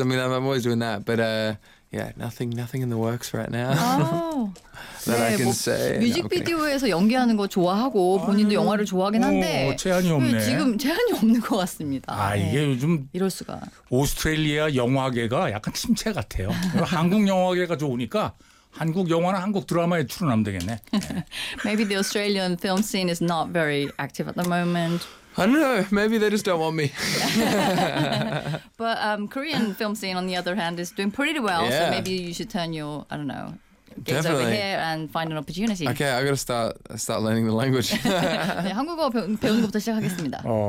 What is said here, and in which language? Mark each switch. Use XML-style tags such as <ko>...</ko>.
<en>I mean, I'm always doing that, but yeah, nothing in the works right now. Oh. that 네, I can 뭐, say.</en> <ko>뮤직비디오에서 okay. 연기하는 거 좋아하고 본인도 아유, 영화를 좋아하긴 한데 오, 제한이 없네. 지금 제한이 없는 것 같습니다. 아 네. 이게 요즘 이럴 수가. 오스트레일리아 영화계가 약간 침체 같아요. 한국 영화계가 좋으니까 한국 영화나 한국 드라마에 출연하면 되겠네. 네.</ko> <en>Maybe the Australian film scene is not very active at the moment. I don't know. Maybe they just don't want me. But Korean film scene, on the other hand, is doing pretty well. Yeah. So maybe you should turn your, I don't know, gaze over here and find an opportunity. Okay, I gotta start learning the language.</en> <ko>네, 한국어 배우는 것부터 시작하겠습니다.</ko>